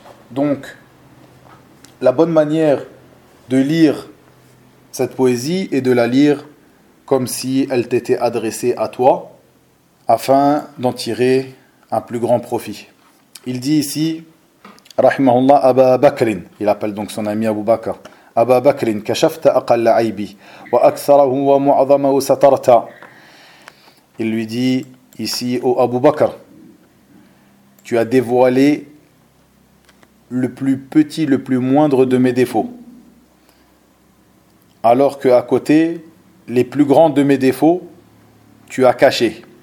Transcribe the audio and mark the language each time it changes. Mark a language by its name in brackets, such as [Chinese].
[French] Donc, la bonne manière de lire cette poésie est de la lire comme si elle t'était adressée à toi, afin d'en tirer un plus grand profit. Il dit ici, rahimahullah, Aba Bakrin, il appelle donc son ami Abu Bakr. [Arabic] أبا بكر كشفت أقل عيبي وأكثره ومعظمه سترت. [French] Il lui dit ici, ô Abu Bakr, tu as dévoilé le plus petit, le plus moindre de mes défauts, alors que à côté, les plus grands de mes défauts, tu as caché.